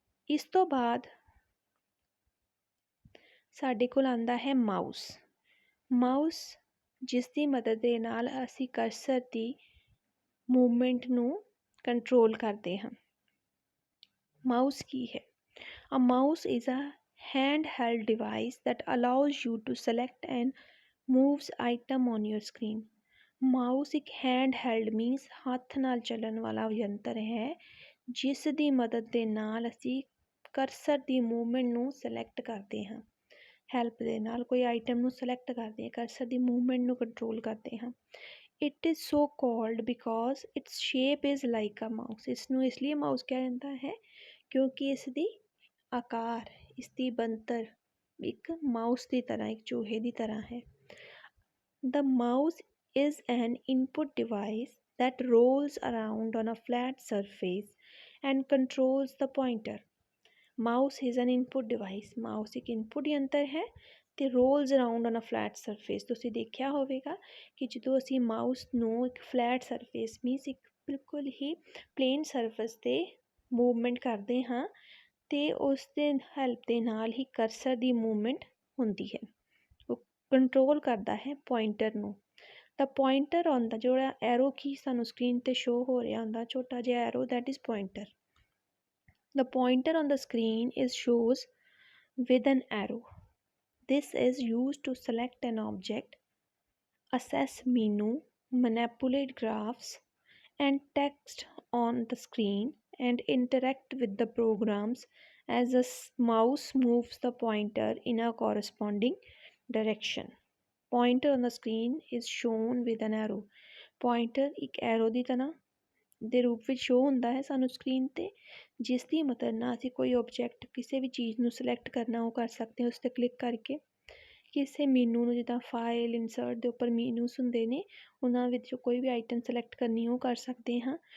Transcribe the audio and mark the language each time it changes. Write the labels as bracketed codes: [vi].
[pa] ਇਸ ਤੋਂ ਬਾਅਦ ਸਾਡੇ ਕੋਲ ਆਉਂਦਾ ਹੈ ਮਾਊਸ। ਮਾਊਸ ਜਿਸ ਦੀ ਮਦਦ ਦੇ ਨਾਲ ਅਸੀਂ ਕਰਸਰ ਦੀ ਮੂਵਮੈਂਟ ਨੂੰ ਕੰਟਰੋਲ ਕਰਦੇ ਹਾਂ। ਮਾਊਸ ਕੀ ਹੈ? [en] A mouse is a handheld device that allows you to select and moves item on your screen. [pa] Mouse ਇੱਕ handheld means ਹੱਥ ਨਾਲ ਚੱਲਣ ਵਾਲਾ ਯੰਤਰ ਹੈ, ਜਿਸ ਦੀ ਮਦਦ ਦੇ ਨਾਲ ਅਸੀਂ ਕਰਸਰ ਦੀ ਮੂਵਮੈਂਟ ਨੂੰ ਸਿਲੈਕਟ ਕਰਦੇ ਹਾਂ। ਹੈਲਪ ਦੇ ਨਾਲ ਕੋਈ ਆਈਟਮ ਨੂੰ ਸਿਲੈਕਟ ਕਰਦੇ ਹਾਂ, ਕਰਸਰ ਦੀ ਮੂਵਮੈਂਟ ਨੂੰ ਕੰਟਰੋਲ ਕਰਦੇ ਹਾਂ। [en] It is so called because its shape is like a mouse. [pa] ਇਸ ਨੂੰ ਇਸ ਲਈ ਮਾਊਸ ਕਿਹਾ ਜਾਂਦਾ ਹੈ ਕਿਉਂਕਿ ਇਸ ਦੀ ਆਕਾਰ, ਇਸ ਦੀ ਬਣਤਰ ਇੱਕ ਮਾਊਸ ਦੀ ਤਰ੍ਹਾਂ, ਇੱਕ ਚੂਹੇ ਦੀ ਤਰ੍ਹਾਂ ਹੈ। [en] The mouse is an input device that rolls around on a flat surface and controls the pointer. Mouse is an input device. Mouse [pa] ਇੱਕ input ਯੰਤਰ ਹੈ ਅਤੇ [en] rolls around on a flat surface. [pa] ਤੁਸੀਂ ਦੇਖਿਆ ਹੋਵੇਗਾ ਕਿ ਜਦੋਂ ਅਸੀਂ ਮਾਊਸ ਨੂੰ ਇੱਕ ਫਲੈਟ ਸਰਫੇਸ ਮੀਨਸ ਇੱਕ ਬਿਲਕੁਲ ਹੀ ਪਲੇਨ ਸਰਫੇਸ 'ਤੇ ਮੂਵਮੈਂਟ ਕਰਦੇ ਹਾਂ ਅਤੇ ਉਸ ਦੇ ਹੈਲਪ ਦੇ ਨਾਲ ਹੀ ਕਰਸਰ ਦੀ ਮੂਵਮੈਂਟ ਹੁੰਦੀ ਹੈ। ਉਹ ਕੰਟਰੋਲ ਕਰਦਾ ਹੈ ਪੁਆਇੰਟਰ ਨੂੰ। ਤਾਂ ਪੁਆਇੰਟਰ ਆਨ ਦਾ ਜਿਹੜਾ ਐਰੋ ਕੀ ਸਾਨੂੰ ਸਕਰੀਨ 'ਤੇ ਸ਼ੋ ਹੋ ਰਿਹਾ ਹੁੰਦਾ, ਛੋਟਾ ਜਿਹਾ arrow, [en] That is pointer. The pointer on the screen is shows with an arrow. This is used to select an object, access menu, manipulate graphs and text on the screen, and interact with the programs as the mouse moves the pointer in a corresponding direction. Pointer on the screen is shown with an arrow. [pa] Pointer ਇੱਕ arrow ਦੀ ਤਰ੍ਹਾਂ ਦੇ ਰੂਪ ਵਿੱਚ show ਹੁੰਦਾ ਹੈ ਸਾਨੂੰ screen 'ਤੇ, ਜਿਸ ਦੀ ਮਦਦ ਨਾਲ ਅਸੀਂ ਕੋਈ ਓਬਜੈਕਟ ਕਿਸੇ ਵੀ ਚੀਜ਼ ਨੂੰ ਸਿਲੈਕਟ ਕਰਨਾ ਉਹ ਕਰ ਸਕਦੇ ਹਾਂ ਉਸ 'ਤੇ ਕਲਿੱਕ ਕਰਕੇ। ਕਿਸੇ ਮੀਨੂ ਨੂੰ ਜਿੱਦਾਂ ਫਾਈਲ ਇਨਸਰਟ ਦੇ ਉੱਪਰ ਮੀਨੂਸ ਹੁੰਦੇ ਨੇ ਉਹਨਾਂ ਵਿੱਚੋਂ ਕੋਈ ਵੀ ਆਈਟਮ ਸਿਲੈਕਟ ਕਰਨੀ ਉਹ ਕਰ ਸਕਦੇ ਹਾਂ।